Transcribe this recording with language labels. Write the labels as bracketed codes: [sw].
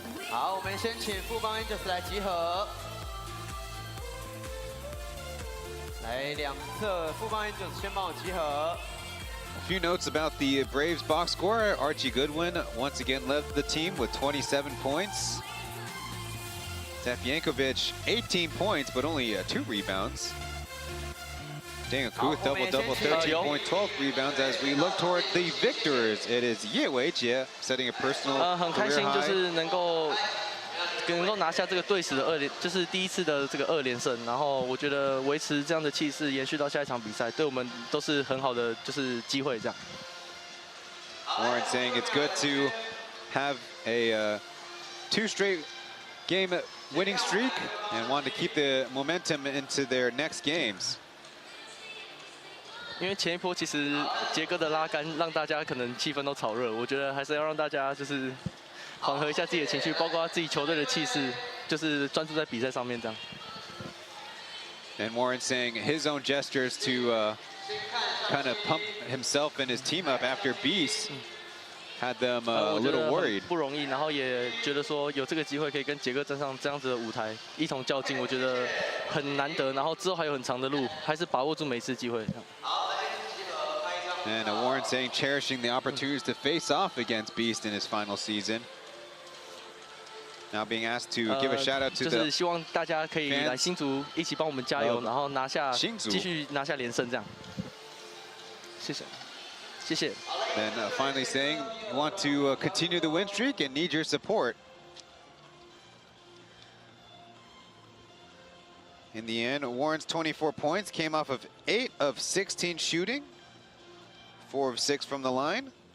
[zh] 好，我们先请富邦 Angels 来集合。来，两侧富邦 Angels 先帮我集合。 [en] A few notes about the Braves box score. Archie Goodwin once again led the team with 27 points. Steph Yankovic, 18 points, but only 2 rebounds. Daniel Kuth, double-double, 13 points, 12 rebounds. As we look toward the victors, it is Ye Weijie setting a personal career high. [zh] 很开心，就是能够拿下这个队史的2连，就是第1次的这个2连胜。然后我觉得维持这样的气势，延续到下一场比赛，对我们都是很好的就是机会。这样。 [en] Warren saying it's good to have a 2 straight game winning streak and want to keep the momentum into their next games. [zh] 因为前一波其实杰哥的拉杆让大家可能气氛都炒热，我觉得还是要让大家就是缓和一下自己的情绪，包括自己球队的气势，就是专注在比赛上面这样。 [en] And Warren saying his own gestures to kind of pump himself and his team up after Beast had them a little worried. [zh] 不容易，然后也觉得说有这个机会可以跟杰哥站上这样子的舞台一同较劲，我觉得很难得。然后之后还有很长的路，还是把握住每次机会。 [en] And Warren saying cherishing the opportunities to face off against Beast in his final season. Now being asked to give a shout out to the [zh] 就是希望大家可以来新竹一起帮我们加油，然后继续拿下连胜这样。谢谢，谢谢。 [en] And finally saying you want to continue the win streak and need your support. In the end, Warren's 24 points came off of 8 of 16 shooting, 4 of 6 from the line.